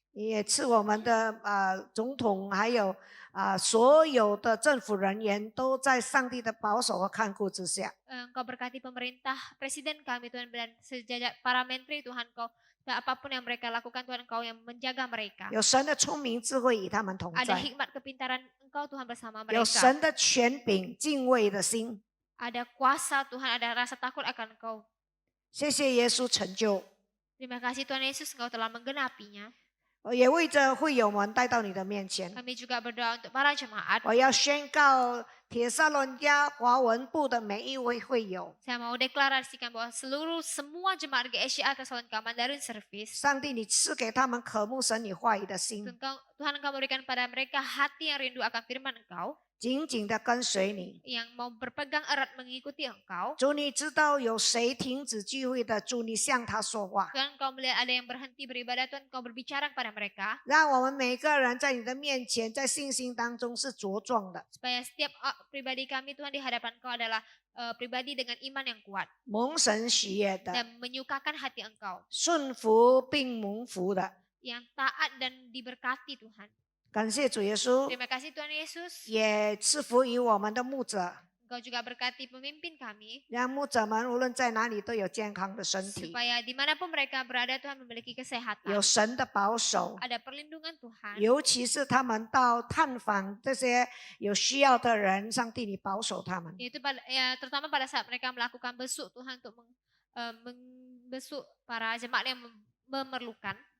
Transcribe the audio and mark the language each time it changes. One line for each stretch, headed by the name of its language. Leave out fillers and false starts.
Chinese: 你也赐我们的总统还有所有的政府人员都在上帝的保守和看顾之下。
Indonesian: Engkau berkati pemerintah, presiden kami Tuhan dan sejajar para menteri Tuhan Engkau. Dan apapun yang mereka lakukan Tuhan Engkau yang menjaga mereka.
Chinese: 有神的聪明智慧与他们同
Indonesian: Ada
Chinese: 在，
Indonesian: hikmat kepintaran Engkau Tuhan bersama
Chinese: 有
Indonesian: mereka.
Chinese: 神的权柄、敬畏的心。
Indonesian: Ada kuasa Tuhan, ada rasa takut akan Engkau.
Chinese: 谢谢耶稣成就，
Indonesian: Terima kasih Tuhan Yesus Engkau telah menggenapinya.
Chinese: 也为着会友们带到你的面前。
Indonesian: Kami juga berdoa untuk para jemaat.
Chinese: 我要宣告铁撒罗尼迦华文部的每一位会友，
Indonesian: Saya mau deklarasikan bahwa semua jemaat GSCA Thessalonika Mandarin Service.
Chinese: 上帝你赐给他们渴慕神你话语的心，
Indonesian: Tuhan Engkau memberikan pada mereka hati yang rindu akan firman Engkau.
Chinese: 紧紧的跟随你。
Indonesian: Yang mau berpegang erat mengikuti Engkau.
Chinese: 主，你知道有谁停止聚会的，主你向他说话，
Indonesian: Tuhan Engkau melihat ada yang berhenti beribadah, Tuhan Engkau berbicara kepada mereka.
Chinese: 让我们每个人在你的面前，在信心当中是茁壮的，
Indonesian: Supaya setiap pribadi kami Tuhan di hadapan Engkau adalah pribadi dengan iman yang kuat.
Chinese: 蒙神喜悦的，
Indonesian: Dan menyukakan hati Engkau.
Chinese: 顺服并蒙福的。
Indonesian: Yang taat dan diberkati Tuhan.
Chinese: 感谢主耶稣，
Indonesian: Terima kasih Tuhan Yesus.
Chinese: 也赐福于我们的牧者，
Indonesian: Engkau juga berkati pemimpin kami.
Chinese: 让牧者们无论在哪里都有健康的身体，
Indonesian: Supaya dimanapun mereka berada Tuhan memiliki kesehatan.
Chinese: 有神的保守。
Indonesian: Ada perlindungan Tuhan.
Chinese: 尤其是他们到探访这些有需要的人，上帝你保守他们。
Indonesian: Itu terutama pada saat mereka melakukan besuk Tuhan untuk membesuk para jemaat yang memerlukan.